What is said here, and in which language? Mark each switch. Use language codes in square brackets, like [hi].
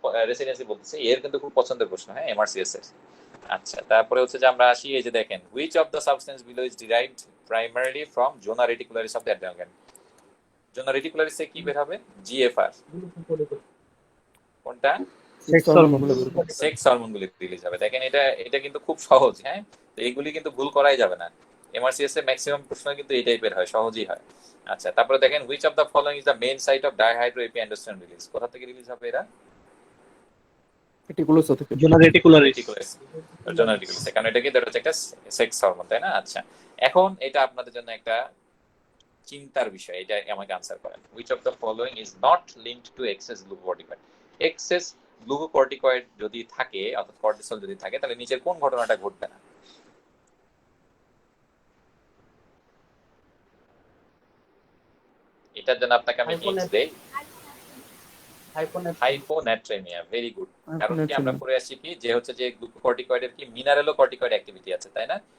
[bn] Residency বলতেছে, এর কিন্তু খুব পছন্দের প্রশ্ন। হ্যাঁ, এমআরসিএস এর। আচ্ছা, তারপরে হচ্ছে যে আমরা আসি, এই যে দেখেন, [en] which of the substance below is derived primarily from zona reticularis of the adrenal gland? [bn] zona reticularis এ কি বের হবে? জিএফআর। কোনটা? [en] Sex hormone. [bn] সেক্স হরমোনগুলি রিলিজ হবে। দেখেন এটা এটা কিন্তু খুব সহজ। হ্যাঁ, তো এইগুলি কিন্তু ভুল করাই যাবে না। এমআরসিএস এর ম্যাক্সিমাম প্রশ্ন কিন্তু এই টাইপের হয়, সহজই হয়। আচ্ছা, তারপরে দেখেন, [en] which of the following is the main site of dihydroepiandrosterone release? [bn] কোথা থেকে রিলিজ হবে এরা? রেটিকুলোসা থেকে। [en] Zona reticularis. [bn] জোনা রেটিকুলাস। কারণ এটা কি? এটা হচ্ছে একটা সেক্স হরমোন, তাই না? আচ্ছা, এখন এটা আপনাদের জন্য একটা চিন্তার বিষয়, এটা আমাকে আনসার করেন। [en] which of the following is not linked to excess glucocorticoid? [bn] excess glucocorticoid যদি থাকে, অর্থাৎ কর্টিসল যদি থাকে, তাহলে নিচের কোন ঘটনাটা ঘটবে না? এটার জন্য আপনাকে আমি হিন্টস দেই। Hyponatraemia, very good. কারণ কি আমরা পড়ে আসছি কি যে হচ্ছে যে গ্লুকোকর্টিকয়েডের কি মিনারেলোকর্টিকয়েড অ্যাক্টিভিটি আছে, তাই না?